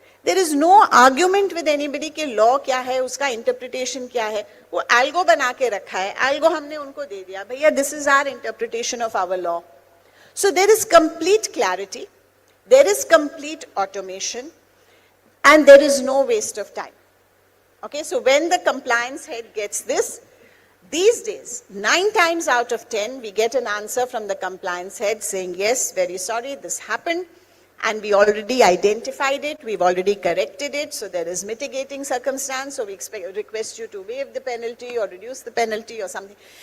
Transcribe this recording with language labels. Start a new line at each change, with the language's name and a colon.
English: There is no argument with anybody
Hindi: कि law क्या है, उसका interpretation क्या है. वो algo बना के रखा है. Algo हमने उनको दे दिया.
English: भैया, this is our interpretation of our law. So there is complete clarity. There is complete automation. And there is no waste of time. Okay, so when the compliance head gets this, these days, 9 times out of 10, we get an answer from the compliance head saying, yes, very sorry, this happened, and we already identified it, we've already corrected it, so there is mitigating circumstance, so we request you to waive the penalty or reduce the penalty or something.